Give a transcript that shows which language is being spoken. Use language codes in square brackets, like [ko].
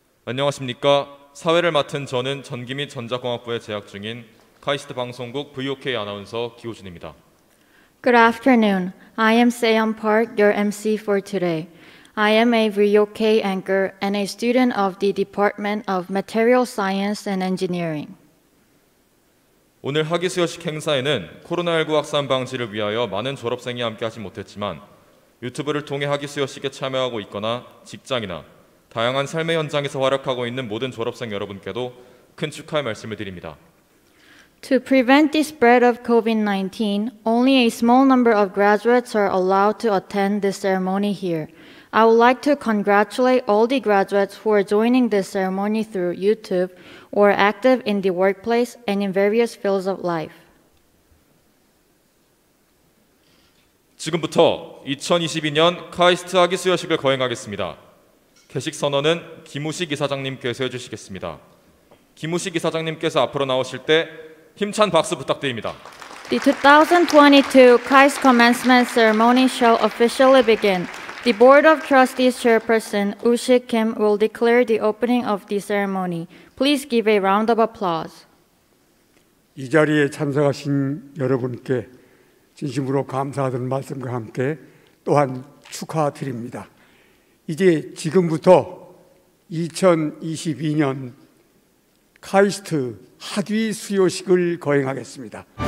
[ko] 안녕하십니까. 사회를 맡은 저는 전기 및 전자공학부에 재학 중인 카이스트 방송국 VOK 아나운서 기호준입니다. [en] Good afternoon. I am Seon Park, your MC for today. I am a VOK anchor and a student of the Department of Material Science and Engineering. [ko] 오늘 학위수여식 행사에는 코로나19 확산 방지를 위하여 많은 졸업생이 함께하지 못했지만 유튜브를 통해 학위수여식에 참여하고 있거나 직장이나 다양한 삶의 현장에서 활약하고 있는 모든 졸업생 여러분께도 큰 축하의 말씀을 드립니다. [en] To prevent the spread of COVID-19, only a small number of graduates are allowed to attend this ceremony here. I would like to congratulate all the graduates who are joining this ceremony through YouTube or active in the workplace and in various fields of life. [ko] 지금부터 2022년 카이스트 학위수여식을 거행하겠습니다. 개식 선언은 김우식 이사장님께서 해주시겠습니다. 김우식 이사장님께서 앞으로 나오실 때 힘찬 박수 부탁드립니다. [en] The 2022 KAIST commencement ceremony shall officially begin. The Board of Trustees Chairperson Woo-sik Kim will declare the opening of the ceremony. Please give a round of applause. [ko] 이 자리에 참석하신 여러분께 진심으로 감사하다는 말씀과 함께 또한 축하드립니다. 이제 지금부터 2022년 카이스트 학위 수여식을 거행하겠습니다.